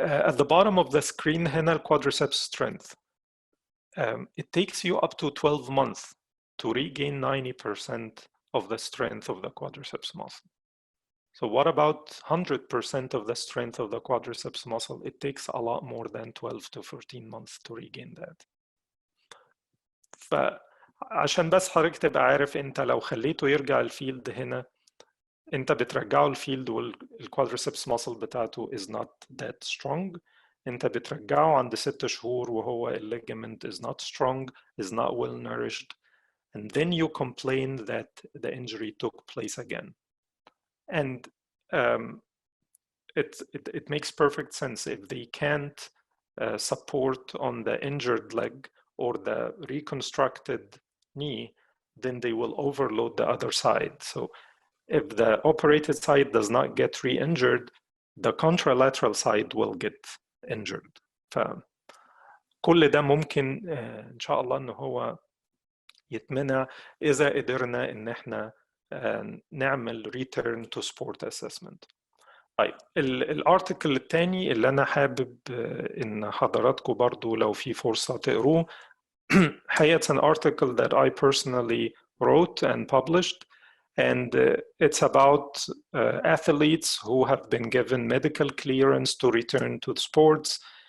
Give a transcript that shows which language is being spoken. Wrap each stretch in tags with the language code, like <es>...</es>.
<en>At the bottom of the screen هنا quadriceps strength. It takes you up to 12 months to regain 90% of the strength of the quadriceps muscle. So what about 100% of the strength of the quadriceps muscle? It takes a lot more than 12 to 14 months to regain that.</en> <ar>فعشان بس حضرتك تبقى عارف، انت لو خليته يرجع الفيلد هنا، انت بترجعه الفيلد والquadriceps muscle بتاعته</ar> <en>is not that strong.</en> <ar>انت بترجعه عند 6 شهور وهو</ar> <en>ligament is not strong, is not well nourished, and then you complain that the injury took place again. And it makes perfect sense. If they can't support on the injured leg or the reconstructed knee, then they will overload the other side. So if the operated side does not get re-injured, the contralateral side will get injured.</en> <ar>فكل ده ممكن إن شاء الله إن هو يتمنع إذا قدرنا إن إحنا نعمل return to sport assessment. طيب الارتكل الثاني اللي انا حابب ان حضراتكم برضو لو في فرصة تقروه حقيقة</ar> <en>it's an article that I personally wrote and published, and it's about athletes who have been given medical clearance to return to sports.</en>